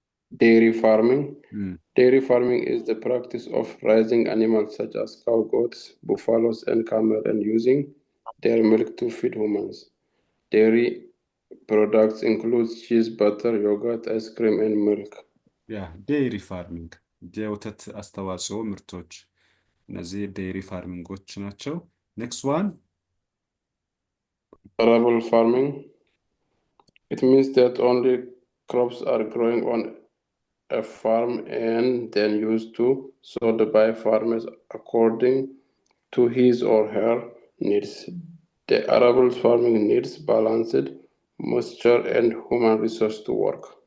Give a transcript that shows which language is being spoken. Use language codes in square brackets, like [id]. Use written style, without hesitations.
[en] Dairy farming. Dairy farming is the practice of raising animals such as cow, goats, buffaloes, and camel, and using their milk to feed humans. Dairy products include cheese, butter, yogurt, ice cream, and milk. [am] ዴይሪ ፋርሚንግ የወተት አስተዋጽኦ ምርቶች እነዚህ ዴይሪ ፋርሚንጎች ናቸው። [en] ኔክስት ዋን Arable farming. It means that only crops are growing on a farm and then used to sold by farmers according to his or her needs. The arable farming needs balanced moisture and human resource to work.